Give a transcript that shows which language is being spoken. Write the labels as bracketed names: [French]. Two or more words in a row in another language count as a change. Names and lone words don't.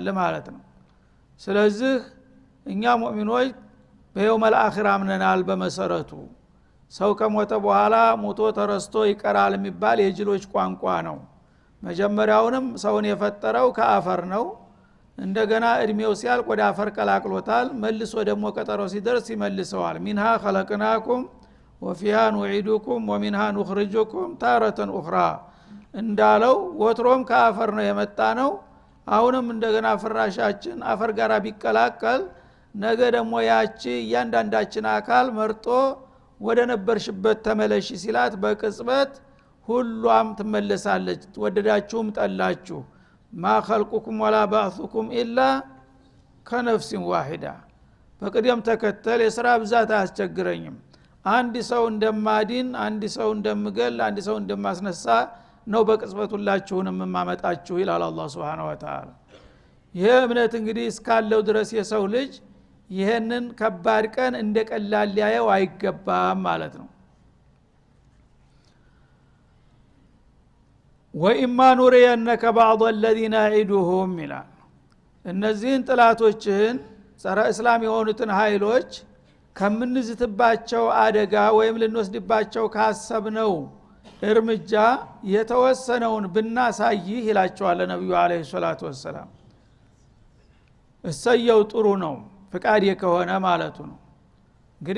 [Amharic] ማለት ነው። ስለዚህ እኛ ሙእሚኖች በየውመል አኺራ አምነናል። በመሰረቱ ሰው ከሞተ በኋላ ሞቶ ተረስቶ ይቀራል የሚባል የጅሎች ቋንቋ ነው። መጀመሪያውንም ሰውን የፈጠረው ከአፈር ነው። እንደገና እድሜው ሲያልቅ ወደ አፈር ቀላቅሎታል። መልሶ ደግሞ ቀጠሮ ሲደርስ ይመልሰዋል። ሚንሃ [Arabic] خلقناكم وفيها نعيدكم ومنها نخرجكم تارة أخرى [Amharic] እንዳለው ወትሮም ከአፈር ነው የመጣ ነው። አሁንም እንደገና ፍራሻችን አፈር ጋር ቢቀላቀል ነገ ደግሞ ያቺ እያንዳንዳችን አካል መርጦ ወደ ነበርሽበት ተመለሽ ሲላት በቅጽበት ሁሉም ትመለሳለች። ወደዳችሁም ጠላችሁ ማ [Arabic] خلقكم ولا بعثكم الا كنفس واحده [Amharic] በቅደም ተከተል የሥራ ብዛት አያስቸግረኝም። አንድ ሰው እንደማዲን፣ አንድ ሰው እንደምገል፣ አንድ ሰው እንደማስነሳ ነው በቅጽበት ሁላችሁንም ማመጣችሁ ይላል አላህ [Arabic] سبحانه وتعالى። [Amharic] ይሄ እምነት እንግዲህ እስካለው ድረስ የሰው ልጅ ይሄንን ከባድ ቀን እንደቀላል ሊያየው አይገባም ማለት ነው። [Arabic] وإما نرينك بعض الذين نعدهم [Amharic] ይላል። እነዚህን ጥላቶችን ጸረ እስላም የሆኑትን ኃይሎች ከምንዝትባቸው አደጋ ወይም ልንወስድባቸው ካሰብነው እርምጃ የተወሰነውን ብናሳይህ ይላቸዋል ነብዩ [Arabic] عليه الصلاة والسلام። [Amharic] እሰየው ጥሩ ነው ፍቃድ የከሆነ ማለቱ ነው። እንግዲህ